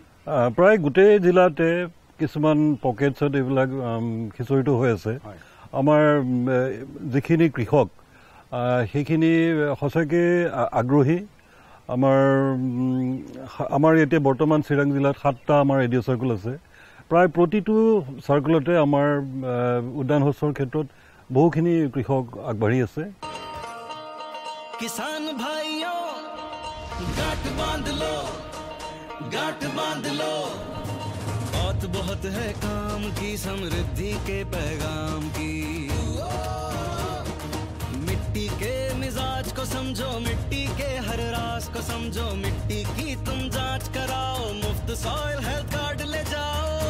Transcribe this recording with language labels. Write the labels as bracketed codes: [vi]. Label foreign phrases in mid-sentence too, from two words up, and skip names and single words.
[as] প্ৰায় গোটেই জিলাতে কিছুমান পকেটছত এইবিলাক খিচৰিটো হৈ আছে আমাৰ যিখিনি কৃষক সেইখিনি সঁচাকৈ আগ্ৰহী আমাৰ এতিয়া বৰ্তমান চিৰাং জিলাত 7টা আমাৰ [en] radio circle [as] আছে প্ৰায় প্ৰতিটো চাৰ্কুলতে আমাৰ উদ্যান শস্যৰ ক্ষেত্ৰত বহুখিনি কৃষক আগবাঢ়ি আছে [hi] किसान भाइयों गांठ बांध लो और बात बहुत है काम की, समृद्धि के पैगाम की। मिट्टी के मिजाज को समझो, मिट्टी के हर राज को समझो, मिट्टी की तुम जांच कराओ, मुफ्त [en] soil health card [hi] ले जाओ।